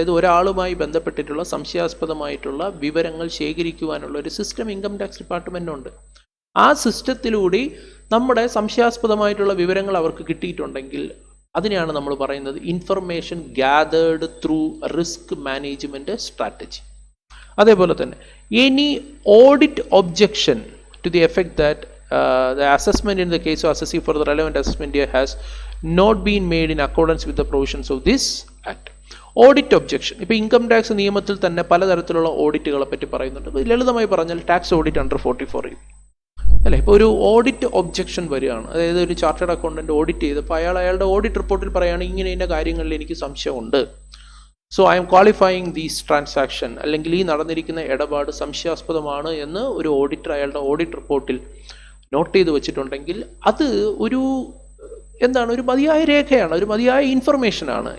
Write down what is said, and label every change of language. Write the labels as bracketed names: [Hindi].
[Malayalam] അതായത് ഒരാളുമായി ബന്ധപ്പെട്ടിട്ടുള്ള സംശയാസ്പദമായിട്ടുള്ള വിവരങ്ങൾ ശേഖരിക്കുവാനുള്ള ഒരു സിസ്റ്റം ഇൻകം ടാക്സ് ഡിപ്പാർട്ട്മെൻറ്റിനുണ്ട്. ആ സിസ്റ്റത്തിലൂടെ നമ്മുടെ സംശയാസ്പദമായിട്ടുള്ള വിവരങ്ങൾ അവർക്ക് കിട്ടിയിട്ടുണ്ടെങ്കിൽ അതിനെയാണ് നമ്മൾ പറയുന്നത് [English] Information gathered through risk management strategy. അതേപോലെ തന്നെ any audit objection to the effect that the assessment in the case of assessee for the relevant assessment year has not been made in accordance with the provisions of this act. [Malayalam] Audit objection, ഇപ്പോൾ income tax നിയമത്തിൽ തന്നെ പലതരത്തിലുള്ള ഓഡിറ്റുകളെ പറ്റി പറയുന്നുണ്ട്. ലളിതമായി പറഞ്ഞാൽ tax audit under 44A അല്ലേ. ഇപ്പോൾ ഒരു ഓഡിറ്റ് ഒബ്ജെക്ഷൻ വരികയാണ്, അതായത് ഒരു ചാർട്ടേഡ് അക്കൗണ്ടന്റ് ഓഡിറ്റ് ചെയ്തപ്പോൾ അയാളുടെ ഓഡിറ്റ് റിപ്പോർട്ടിൽ പറയുകയാണ് ഇങ്ങനെ ഇന്ന കാര്യങ്ങളിൽ എനിക്ക് സംശയമുണ്ട്, [English] so I am qualifying these transaction, [Malayalam] അല്ലെങ്കിൽ ഈ നടന്നിരിക്കുന്ന ഇടപാട് സംശയാസ്പദമാണ് എന്ന് ഒരു ഓഡിറ്റർ അയാളുടെ ഓഡിറ്റ് റിപ്പോർട്ടിൽ നോട്ട് ചെയ്ത് വെച്ചിട്ടുണ്ടെങ്കിൽ അത് ഒരു ഒരു മതിയായ രേഖയാണ്, ഒരു മതിയായ ഇൻഫർമേഷനാണ്.